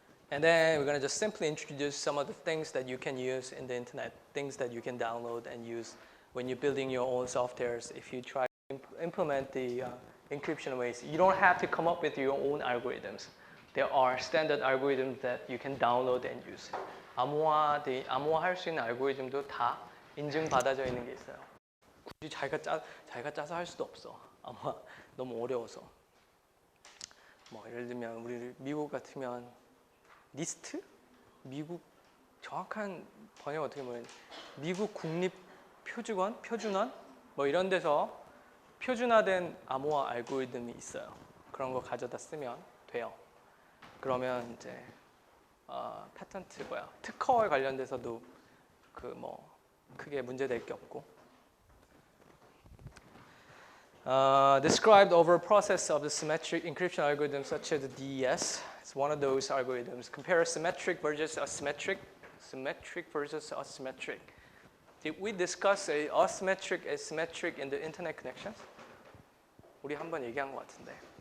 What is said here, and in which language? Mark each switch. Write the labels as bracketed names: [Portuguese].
[English] And then we're going to just simply introduce some of the things that you can use in the internet, things that you can download and use when you're building your own softwares. If you try to implement the encryption ways, you don't have to come up with your own algorithms. There are standard algorithms that you can download and use. [Korean] 암호화할 수 있는 알고리즘도 다 인증받아져 있는 게 있어요. 굳이 자기가 짜서 할 수도 없어. 아마 너무 어려워서. 뭐 예를 들면 우리 미국 같으면 니스트? 미국 정확한 번역 어떻게 보면 미국 국립 표준원 뭐 이런 데서 표준화된 암호화 알고리즘이 있어요. 그런 거 가져다 쓰면 돼요. 그러면 이제 패턴트 특허에 관련돼서도 크게 문제될 게 없고. [English] Described over a process of the symmetric encryption algorithm such as the DES. It's one of those algorithms. Compare symmetric versus asymmetric. Symmetric versus asymmetric. Did we discuss asymmetric in the internet connections? [Korean] 우리 한번 얘기한 것 같은데.